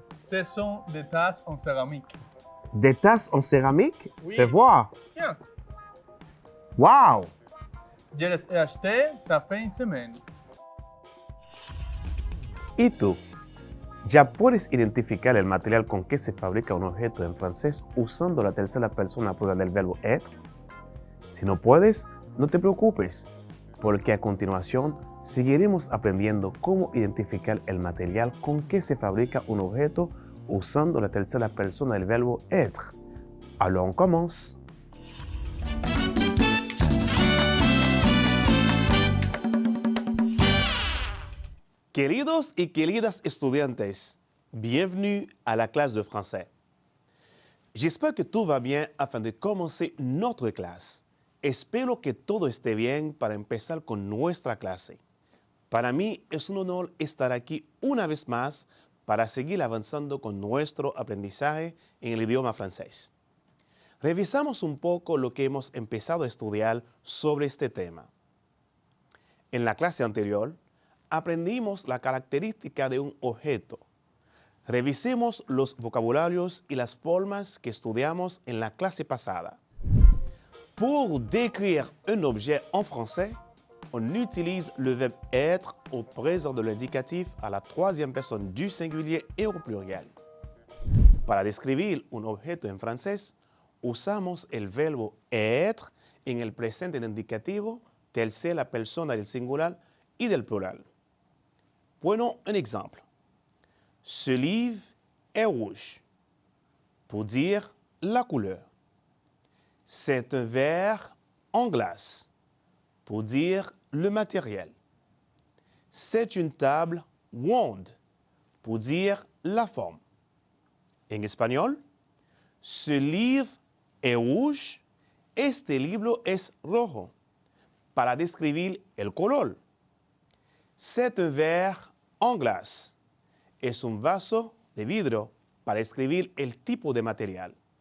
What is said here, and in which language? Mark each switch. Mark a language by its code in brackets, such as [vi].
[fr] Ce sont des tasses en céramique. Des tasses en céramique? Oui. Fais voir. Tiens, Wow! je les ai achetées, ça fait une semaine. [es] ¿Y tú? ¿Ya puedes identificar el material con que se fabrica un objeto en francés usando la tercera persona plural del verbo être? Si no puedes, no te preocupes, porque a continuación seguiremos aprendiendo cómo identificar el material con que se fabrica un objeto usando la tercera persona del verbo être. [fr] Alors on commence. [es] Queridos y queridas estudiantes, [fr] bienvenue à la classe de français. J'espère que tout va bien afin de commencer notre clase. [es] Espero que todo esté bien para empezar con nuestra clase. Para mí es un honor estar aquí una vez más para seguir avanzando con nuestro aprendizaje en el idioma francés. Revisamos un poco lo que hemos empezado a estudiar sobre este tema. En la clase anterior, aprendimos la característica de un objeto. Revisemos los vocabularios y las formas que estudiamos en la clase pasada. [fr] Pour décrire un objet en français, on utilise le verbe être au présent de l'indicatif à la troisième personne du singulier et au pluriel. [es] Para describir un objeto en francés, usamos el verbo être en el presente del indicativo, tercera persona del singular y del plural. [fr] Prenons un exemple. Ce livre est rouge, pour dire la couleur. C'est un verre en glace, pour dire le matériel. C'est une table ronde, pour dire la forme. [es] En español, [fr] ce livre est rouge, [es] este libro es rojo, para describir el color. [fr] C'est un verre en glace, [es] es un vaso de vidrio para describir el tipo de material.